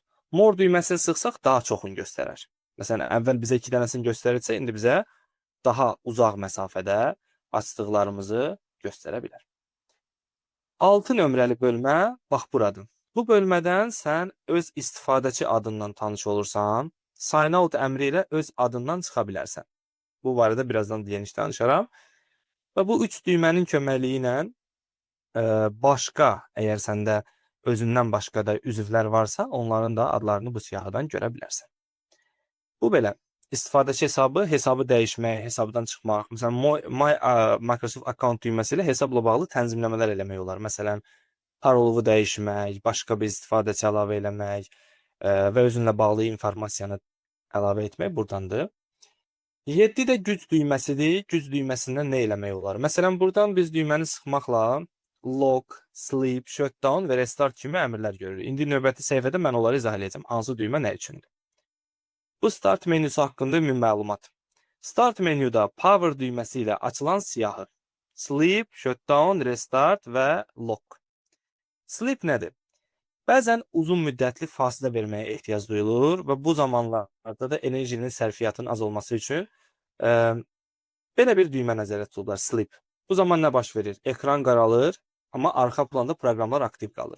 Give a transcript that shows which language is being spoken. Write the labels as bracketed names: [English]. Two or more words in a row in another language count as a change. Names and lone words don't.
[Azerbaijani] More düyməsini sıxsaq daha çoxunu göstərər. Məsələn, əvvəl bizə 2 dənəsini göstərirsə, indi bizə daha uzaq məsafədə açdıqlarımızı göstərə bilər. 6 nömrəli bölmə bax buradır. Bu bölmədən sən öz istifadəçi adından tanış olursan, [English] sign out [Azerbaijani] əmri ilə öz adından çıxa bilərsən. Bu barədə birazdan geniş danışaram. Və bu 3 düymənin köməkliyi ilə başqa, əgər səndə özündən başqa da üzvlər varsa, onların da adlarını bu siyahıdan görə bilərsən. Bu belə. İstifadəçi hesabı dəyişmək, hesabdan çıxmaq. Məsələn, My Microsoft Account düyməsi ilə hesabla bağlı tənzimləmələr eləmək olar. Məsələn, parolovu dəyişmək, başqa bir istifadəçi əlavə eləmək və özünlə bağlı informasiyanı əlavə etmək burdandır. 7 də güc düyməsidir. Güc düyməsindən nə eləmək olar? Məsələn, buradan biz düyməni sıxmaqla [English] lock, sleep, shutdown [Azerbaijani] və restart kimi əmrlər görürük. İndi növbəti səhifədə mən onları izah edəcəm. Hansı düymə nə üçündür? Bu start menyusu haqqında ümumi məlumat. Start menyuda power düyməsi ilə açılan siyahı. [English] Sleep, shutdown, restart və lock. [Azerbaijani] Sleep nədir? Bəzən uzun müddətli fasilə verməyə ehtiyac duyulur və bu zamanlarda da enerjinin sərfiyyatının az olması üçün belə bir düymə nəzərdə tutulur, sleep. Bu zaman nə baş verir? Ekran qaralır, amma arxa planda proqramlar aktiv qalır.